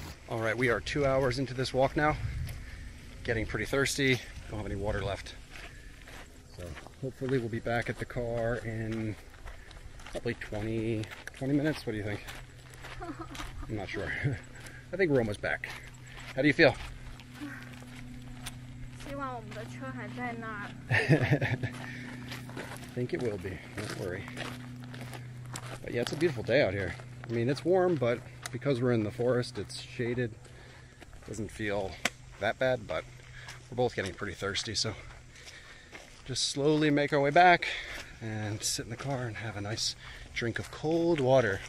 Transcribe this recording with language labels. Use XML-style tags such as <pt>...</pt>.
<en>All right, we are 2 hours into this walk now. Getting pretty thirsty. Don't have any water left. So hopefully we'll be back at the car in probably 20 minutes. What do you think? I'm not sure. I think we're almost back. How do you feel?</en> <zh>希望我们的车还在那儿。</zh> <en>I think it will be. Don't worry. But yeah, it's a beautiful day out here. I mean, it's warm, but because we're in the forest, it's shaded. Doesn't feel that bad, but we're both getting pretty thirsty, so just slowly make our way back and sit in the car and have a nice drink of cold water.</en>